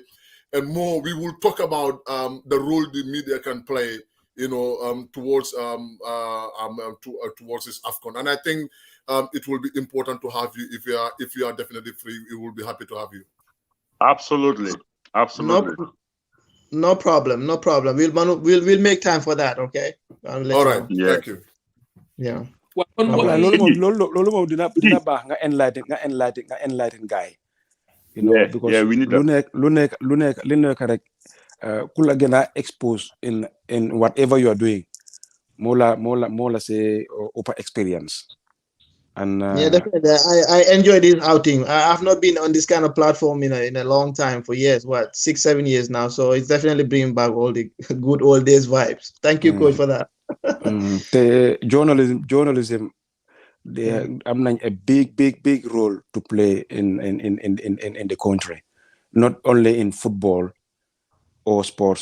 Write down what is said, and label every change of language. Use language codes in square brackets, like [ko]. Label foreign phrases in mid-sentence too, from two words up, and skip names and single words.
[en] And more, we will talk about the role the media can play, you know, towards this AFCON. And I think it will be important to have you if you are definitely free. We will be happy to have you. Absolutely. No problem. We'll make time for that. Okay. All right. Thank you. Yeah. [wo] Loolu moom dina baax nga enlighten guy. [en] You know, because we need [wo] lu nekk rek ku la gën a expose [en] in whatever you are doing [wo] moo la [en] say upper experience and yeah, definitely. I enjoy this outing. I have not been on this kind of platform in a long time, for years, 6-7 years now, so it's definitely bringing back all the good old days vibes. Thank you, coach, for that. The journalism they have a big role to play in the country, not only in football or sports.